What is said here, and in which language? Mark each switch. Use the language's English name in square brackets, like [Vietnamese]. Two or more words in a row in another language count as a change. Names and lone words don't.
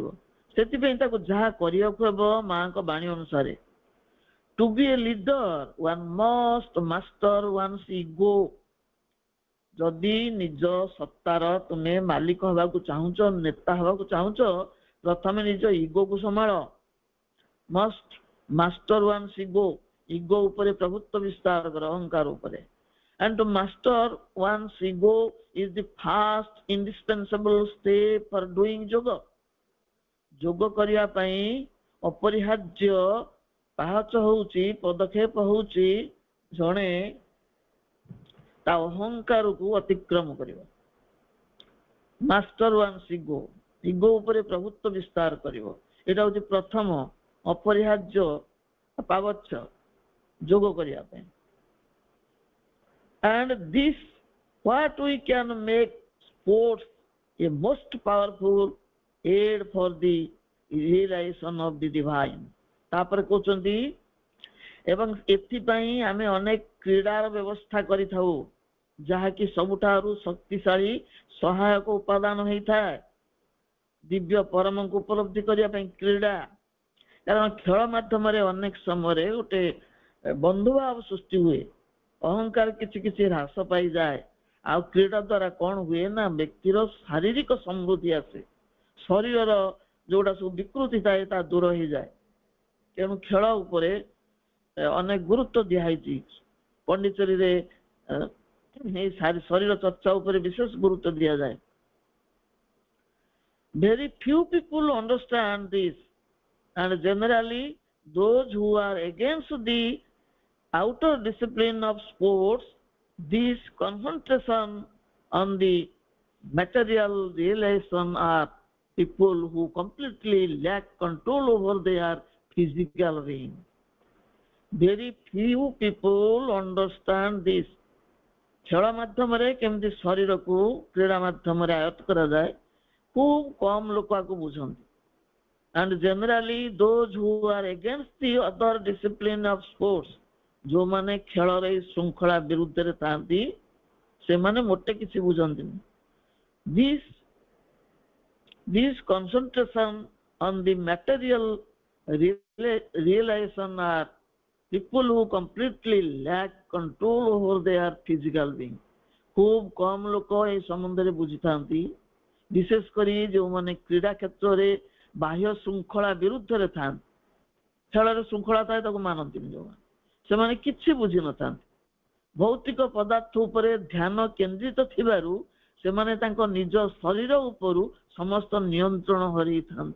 [Odia] ସେଥିପାଇଁ ତାକୁ ଯାହା କରିବାକୁ ହେବ ମାଙ୍କ ବାଣୀ ଅନୁସାରେ, [English] to be a leader one must master one's ego. [Odia] ଯଦି ନିଜ ସତ୍ତାର ତୁମେ ମାଲିକ ହେବାକୁ ଚାହୁଁଛ, ନେତା ହେବାକୁ ଚାହୁଁଛ, ପ୍ରଥମେ ନିଜ ଇଗୋକୁ ସମ୍ଭାଳ। [English] must master one's ego, [Odia] ଇଗୋ ଉପରେ ପ୍ରଭୁତ୍ୱ ବିସ୍ତାର କର, ଅହଙ୍କାର ଉପରେ। [English] And to master one's ego is the first indispensable step for doing yoga. [Odia] ଯୋଗ କରିବା ପାଇଁ ଅପରିହାର୍ଯ୍ୟ ପାହାଚ ହଉଛି, ପଦକ୍ଷେପ ହଉଛି ଜଣେ ତା ଅହଙ୍କାରକୁ ଅତିକ୍ରମ କରିବ। [English] master one's ego, [Odia] ଇଗୋ ଉପରେ ପ୍ରଭୁତ୍ୱ ବିସ୍ତାର କରିବ। ଏଇଟା ହଉଛି ପ୍ରଥମ ଅପରିହାର୍ଯ୍ୟ ପାବଚ୍ଛ ଯୋଗ କରିବା ପାଇଁ। [English] And this what we can make sports a most powerful aid for the realization of the divine. [Odia] ତାପରେ କହୁଛନ୍ତି ଏବଂ ଏଥିପାଇଁ ଆମେ ଅନେକ କ୍ରୀଡ଼ାର ବ୍ୟବସ୍ଥା କରିଥାଉ, ଯାହାକି ସବୁଠାରୁ ଶକ୍ତିଶାଳୀ ସହାୟକ ଉପାଦାନ ହେଇଥାଏ ଦିବ୍ୟ ପରମଙ୍କୁ ଉପଲବ୍ଧି କରିବା ପାଇଁ କ୍ରୀଡ଼ା। କାରଣ ଖେଳ ମାଧ୍ୟମରେ ଅନେକ ସମୟରେ ଗୋଟେ ବନ୍ଧୁଭାବ ସୃଷ୍ଟି ହୁଏ, ଅହଙ୍କାର କିଛି କିଛି ହ୍ରାସ ପାଇଯାଏ। ଆଉ କ୍ରୀଡ଼ା ଦ୍ୱାରା କ'ଣ ହୁଏ ନା ବ୍ୟକ୍ତିର ଶାରୀରିକ ସମୃଦ୍ଧି ଆସେ, ଶରୀରର ଯୋଉଟା ସବୁ ବିକୃତି ଥାଏ ତା ଦୂର ହେଇଯାଏ। ତେଣୁ ଖେଳ ଉପରେ ଅନେକ ଗୁରୁତ୍ୱ ଦିଆହେଇଛି। ପଣ୍ଡିଚେରୀରେ ଶରୀର ଚର୍ଚ୍ଚା ଉପରେ ବିଶେଷ ଗୁରୁତ୍ୱ ଦିଆଯାଏ। [English] Very few people understand this, and generally those who are against the outer discipline of sports, this concentration on the material realization are people who completely lack control over their physical being. Very few people understand this. [Odia] ଖେଳ ମାଧ୍ୟମରେ କେମିତି ଶରୀରକୁ କ୍ରୀଡ଼ା ମାଧ୍ୟମରେ ଆୟତ୍ତ କରାଯାଏ, ଖୁବ୍ କମ୍ ଲୋକ ଆକୁ ବୁଝନ୍ତି। [English] And generally those who are against the other discipline of sports, [Odia] ଯୋଉମାନେ ଖେଳର ଏଇ ଶୃଙ୍ଖଳା ବିରୁଦ୍ଧରେ ଥାନ୍ତି, ସେମାନେ ମୋଟେ କିଛି ବୁଝନ୍ତିନି। [English] This concentration on the material realization are people who completely lack control over their physical being. [Odia] ଖୁବ୍ କମ୍ ଲୋକ এই ସମ୍ବନ୍ଧରେ ବୁଝିଥାନ୍ତି, ବିଶେଷ କରି ଯେଉଁମାନେ କ୍ରୀଡ଼ା କ୍ଷେତ୍ରରେ ବାହ୍ୟ ଶୃଙ୍ଖଳା ବିରୁଦ୍ଧରେ ଥାନ୍ତି। ଖେଳରେ ଶୃଙ୍ଖଳା ଥାଏ ତାକୁ ମାନନ୍ତିନି ଯେଉଁମାନେ, ସେମାନେ କିଛି ବୁଝିନଥାନ୍ତି। ଭୌତିକ ପଦାର୍ଥ ଉପରେ ଧ୍ୟାନ କେନ୍ଦ୍ରିତ ଥିବାରୁ ସେମାନେ ତାଙ୍କ ନିଜ ଶରୀର ଉପରୁ ସମସ୍ତ ନିୟନ୍ତ୍ରଣ ହରେଇଥାନ୍ତି।